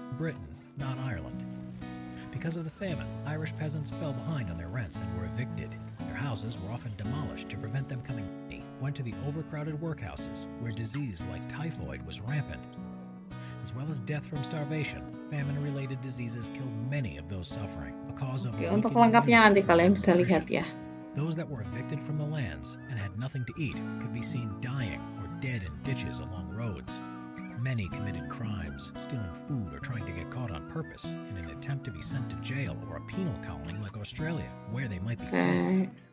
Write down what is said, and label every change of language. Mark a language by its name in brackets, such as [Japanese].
[English] Britain, not Ireland. Because of the famine, Irish peasants fell behind on their rents and were evicted. Their houses were often demolished to prevent them coming. Went to the overcrowded workhouses, where disease like typhoid was rampant. As well as death from starvation, famine-related diseases killed many of those suffering. A cause of [Indonesian] untuk lengkapnya nanti kalian bisa lihat ya. [English] Those that were evicted from the lands and had nothing to eat could be seen dying or dead in ditches along roads. Many committed crimes, stealing food or trying to get caught on purpose in an attempt to be sent to jail or a penal colony like Australia, where they might be fed.